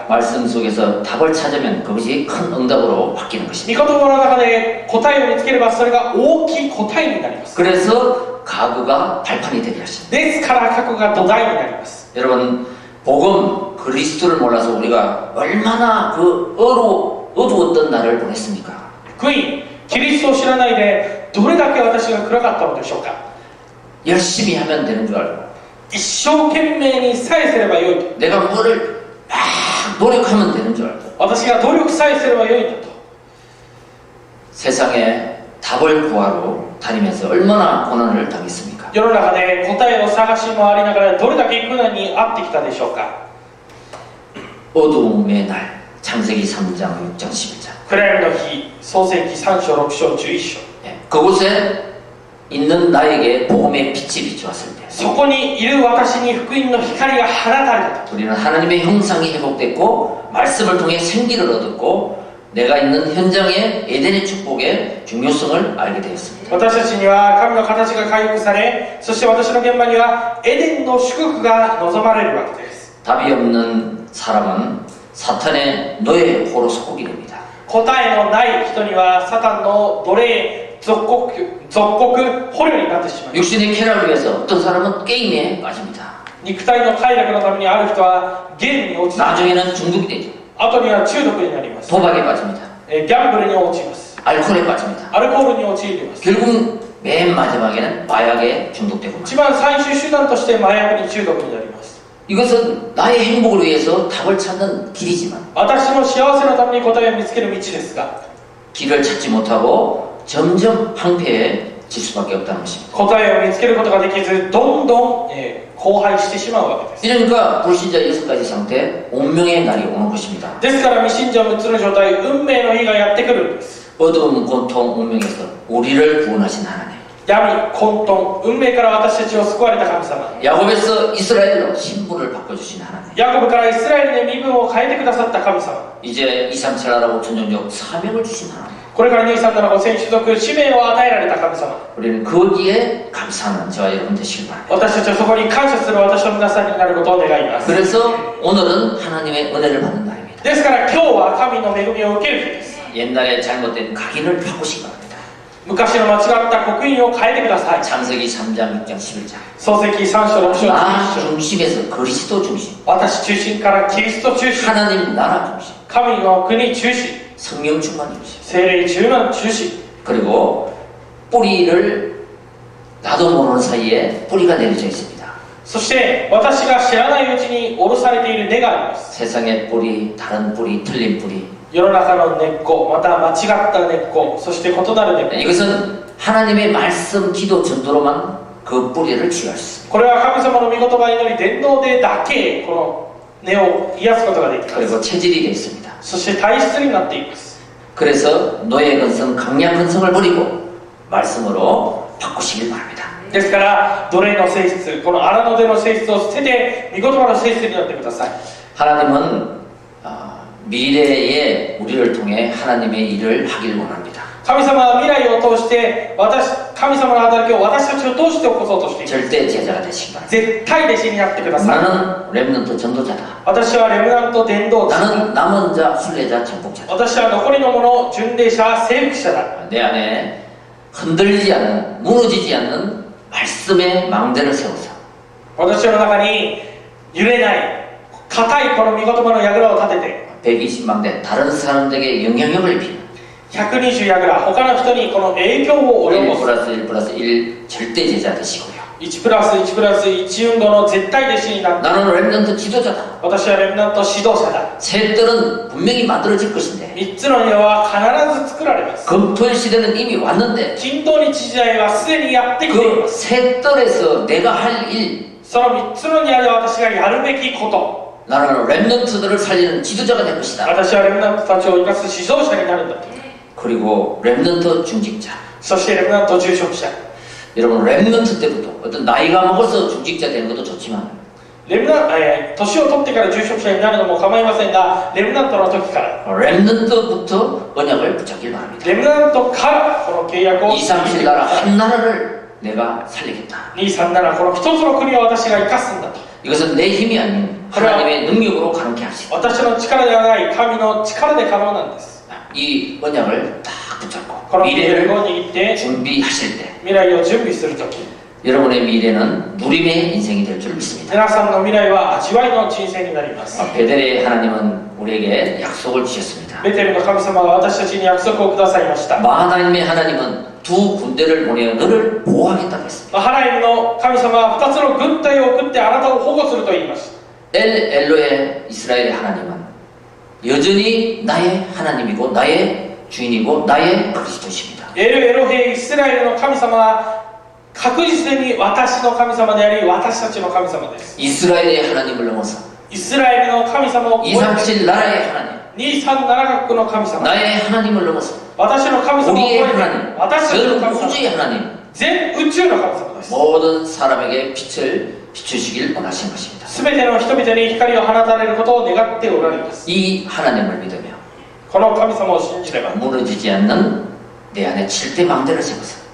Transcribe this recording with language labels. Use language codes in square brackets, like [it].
[ko] 말씀 속에서 답을 찾으면 그것이 큰 응답으로 바뀌는 [ja] 御 [ko] 것입니다. [ja] 言葉の中で答えを見つければそれが大きい答えになります。 [ko] 그래서 가구가 발판이 되게 하십니다. [ja] ですから過去が土台になります。 [ko] 여러분 복음 그리스도를 몰라서 우리가 얼마나 그 어두웠던 날을 보냈습니까? [ja] 福音、キリストを知らないでどれだけ私が暗かったのでしょうか。 [ko] 열심히 하면 되는 줄 알고 [ja] 一生懸命にさえすればよいと、 [ko] 내가 뭐를 막 노력하면 되는 줄 알고 [ja] 私が努力さえすればよいんだと、 [ko] 세상에 답을 구하러 다니면서 얼마나 고난을 당했습니까? [ja] 世の中で答えを探し回りながらどれだけ苦難に遭ってきたでしょうか。 [ko] 어두움의 날 창세기 3장 6장 11장 [ja] 暗闇の日、創世記3章6章11章、 [ko] 그곳에 있는 나에게 복음의 빛이 비추었을 때 [ja] そこにいる私に福音の光が放たれたと、 [ko] 우리는 하나님의 형상이 회복됐고 말씀을 통해 생기를 얻었고 내가 있는 현장의 에덴의 축복의 중요성을 알게 되었습니다. [ja] 私たちには神の形が回復され、そして私の現場にはエデンの祝福が望まれるわけです。 [ko] 답이 없는 사람은 사탄의 노예 포로 속국이 됩니다. [ja] 答えのない人にはサタンの奴隷、属国捕虜になってしまいます。 [ko] 육신의 쾌락을 위해서 어떤 사람은 게임에 빠집니다. [ja] 肉体の快楽のためにある人はゲームに落ちて、 [ko] 나중에는 중독이 되죠. [ja] 後には中毒になります。 [ko] 도박에 빠집니다. [ja] ギャンブルに落ちます。 [ko] 알코올에 빠집니다. [ja] アルコールに陥ります。 [ko] 결국 맨 마지막에는 마약에 중독되고 [ja] 一番最終手段として麻薬に中毒になります。 [ko] 이것은 나의 행복을 위해서 답을 찾는 길이지만 [ja] 私の幸せのために答えを見つける道ですが、 [ko] 길을 찾지 못하고 점점 황폐해질 수밖에 없다는 것입니다. [ja] 答えを見つけることができず、どんどん、荒廃してしまうわけです。 [ko] 이러니까 불신자 6가지 상태, 운명의 날이 오는 것입니다. [ja] ですから未信者6つの状態、運命の日がやってくるんです。 [ko] 어두움, 고통, 운명에서 우리를 구원하신 하나님. [ja] 闇、混沌、運命から私たちを救われた神様、 [ko] 야곱에서 이스라엘로 신분을 바꿔주신 하나님. [ja] ヤコブからイスラエルに身分を変えてくださった神様、 [ko] 이제 237나라고 천정적 사명을 주신 하나님. [ja] これから237 5000種族使命を与えられた神様、 [ko] 우리는 거기에 감사하는 저와 여러분 되시길 바랍니다. [ja] 私たちはそこに感謝する私の皆さんになることを願います。 [ko] 그래서 오늘은 하나님의 은혜를 받는 날입니다. [ja] ですから今日は神の恵みを受ける日です。 [ko] 옛날에 잘못된 각인을 바꾸시기 바랍니다. [ja] 昔の間違った刻印を変えてください。 [ko] 창세기 3장 6장 11장 [ja] 創世記3章6章 [ko] 나 [ja] 11章、 [ko] 중심에서 그리스도 중심, [ja] 私中心からキリスト中心、 [ko] 하나님 나라 중심, [ja] 神の国中心、 [ko] 성령 충만 중심, [ja] 聖霊充満中心、 [ko] 그리고 뿌리를 나도 모르는 사이에 뿌리가 내려져 있습니다. [ja] そして私が知らないうちに下ろされている根があります。 [ko] 세상의 뿌리, 다른 뿌리, 틀린 뿌리. [ja] 世の中の根っこ、また間違った根っこ、そして異なる根っこ、 [ko] 이것은 하나님의 말씀, 기도, 전도로만 그 뿌리를 치유할 수 있습니다. [ja] これは神様の御言葉祈り伝道でだけこの根を癒すことができます。 [ko] 그리고 체질이 되어 있습니다. [ja] そして体質になっています。 [ko] 그래서 노예 근성, 강약 근성을 버리고 말씀으로 바꾸시길 바랍니다. [ja] ですから奴隷の性質、この荒野での性質を捨てて御言葉の性質になってください。 [ko] 하나님은 미래에 우리를 통해 하나님의 일을 하길 원합니다. [ja] 神様は未来を通して神様の働きを私たちを通して起こそうとしています。 [ko] 절대 제자가 되시기 바랍니다. [ja] 絶対弟子になってください。 [ko] 나는 렘넌트 전도자다. [ja] 私はレムナント伝道師、 [ko] 나는 남은 자, 순례자, 정복자다. [ja] 私は残りの者、巡礼者、征服者だ。 [ko] 내 안에 흔들리지 않는, 무너지지 않는 말씀의 망대를 세워서 [ja] 私の中に揺れない固いこの御言葉の櫓を立てて [ko] 120만 대 다른 사람들에게 영향력을 입히는 [ja] 120櫓他の人にこの影響を及 1 ぼす [ko] 플러스 1 플러스 1 절대 제자 되시고요. [ja] 1プラス1プラス1運動の絶対弟子になって [ko] 나는 렘넌트 지도자다. [ja] 私はレムナント指導者だ [ko] 새 뜰은 분명히 만들어질 것인데 [ja] 3つの庭は必ず作られます [ko] 금토일 시대는 이미 왔는데 [ja] 金土日時代はすでにやってきていま [ko] 그 [ja] す [ko] 새 뜰에서 내가 할 일, [ja] その3つの庭で私がやるべきこと [ko] 나는 렘넌트들을 살리는 지도자가 될 것이다. [ja] 私はレムナントたちを生かす指導者になるんだと [ko] 그리고 렘넌트 중직자. [ja] そしてレムナント住職者 [ko] 여러분 렘넌트 때부터 어떤 나이가 먹어서 중직자 되는 것도 좋지만 [ja] 年を取ってから住職者になるのも構いませんがレムナントの時から [ko] 렘넌트부터 언약을 붙잡길 바랍니다. [ja] レムナントからこの契約を [ko] 237 나라 한 나라를 내가 살리겠다. [ja] 237この一つの国を私が生かすんだと [ko] 이것은 내 힘이 아닌 하나님의 능력으로 가능케 하시다. [ja] 私の力ではない神の力で可能なんです [ko] 이 언약을 딱 붙잡고 [ja] この契約 [ko] 미래를 [ja] を握って [ko] 준비하실 때 [ja] 未来を準備するとき [ko] 여러분의 미래는 누림의 인생이 될 줄 믿습니다. [ja] 皆さんの未来は味わいの人生になります [ko] 베델의 하나님은 우리에게 약속을 주셨습니다. [ja] ベテルの神様は私たちに約束をくださいました [ko] 하나님의 하나님은 두 군대를 보내어 너를 보호하겠다고 했습니다. [ja] ハナイムの神様は2つの軍隊を送ってあなたを保護すると言いました [ko] 엘로의 이스라엘의 하나님은 여전히 나의 하나님이고 나의 주인이고 나의 그리스도십니다. [ja] エルエロヘイスラエルの神様は確実に私の神様であり私たちの神様です [ko] 이스라엘의 하나님을 넘어서 [ja] イスラエルの神様を超えて [ko] 237 나라의 하나님 [ja] 237国の神様 [ko] 나의 하나님을 넘어서 [ja] 私の神様を超 [ko] 우리의 [ja] えて [ko] 하나님 [ja] 私たちの [ko] 전 [ja] 神様 [ko] 우주의 하나님 [ja] 全宇宙の神様です [ko] 모든 사람에게 빛을 비추시길 원하시는 것입니다. [ja] 全ての人々に光を放たれることを願っておられます [ko] 이 하나님을 믿으며 [ja] この神様を信じれば [ko] 무너지지 않는 내 안에 7대 망대를 세워서